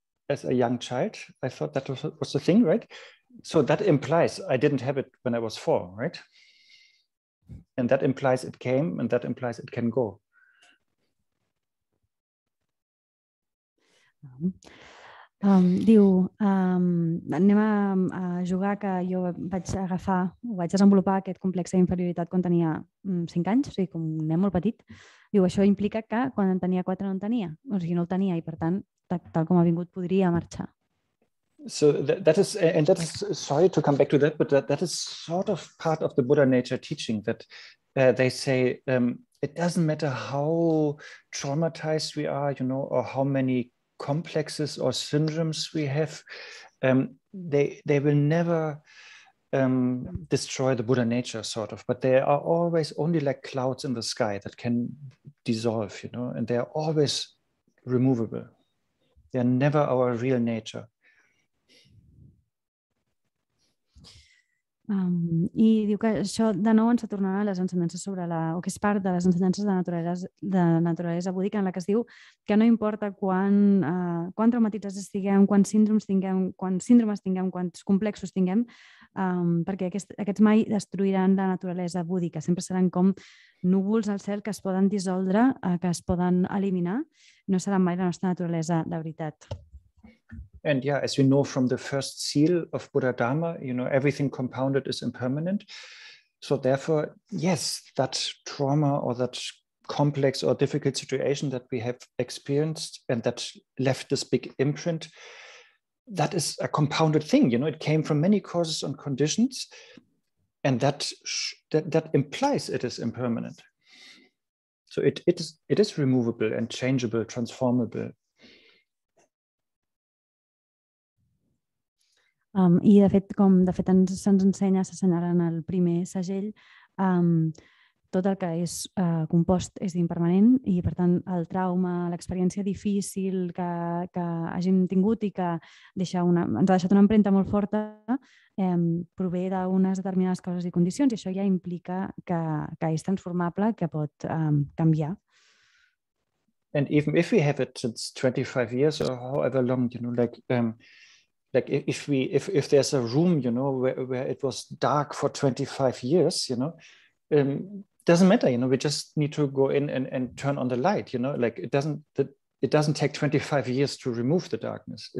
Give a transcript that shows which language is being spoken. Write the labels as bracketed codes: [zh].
[en] As a young child, I thought that was the thing, right? So that implies I didn't have it when I was 4, right? And that implies it came, and that implies it can go. [ca] Diu, anem a jugar que jo vaig agafar, vaig desenvolupar aquest complex d'inferioritat quan tenia 5 anys, o sigui, com un nen molt petit. Diu, això implica que quan en tenia 4 no en tenia, o sigui, no el tenia i per tant, tal com ha vingut, podria marxar. [en] So that is, sorry to come back to that, but that is sort of part of the Buddha nature teaching, that they say it doesn't matter how traumatized we are, or how many complexes or syndromes we have, they will never destroy the Buddha nature, sort of, but they are always only like clouds in the sky that can dissolve, and they are always removable. They are never our real nature. [ca] I diu que això de nou ens tornarà a les ensenyances sobre o que és part de les ensenyances de naturalesa búdica, en la que es diu que no importa quan traumatitzats estiguem, quants síndromes tinguem, quants complexos tinguem, perquè aquests mai destruiran la naturalesa búdica, sempre seran com núvols al cel que es poden dissoldre, que es poden eliminar, no seran mai la nostra naturalesa de veritat. [en] And yeah, as we know from the first seal of Buddha Dharma, everything compounded is impermanent. So therefore, yes, that trauma or that complex or difficult situation that we have experienced and that left this big imprint, that is a compounded thing. It came from many causes and conditions, and that implies it is impermanent. So it is removable and changeable, transformable. [ca] I de fet se'ns ensenya, s'assenyala en el primer segell, tot el que és compost és impermanent i per tant el trauma, l'experiència difícil que hàgim tingut i que ens ha deixat una empremta molt forta prové d'unes determinades causes i condicions, i això ja implica que és transformable, que pot canviar. [en] And even if we have it since 25 years or however long, like if there's a room, where it was dark for 25 years, doesn't matter, we just need to go in and turn on the light, like it doesn't take 25 years to remove the darkness.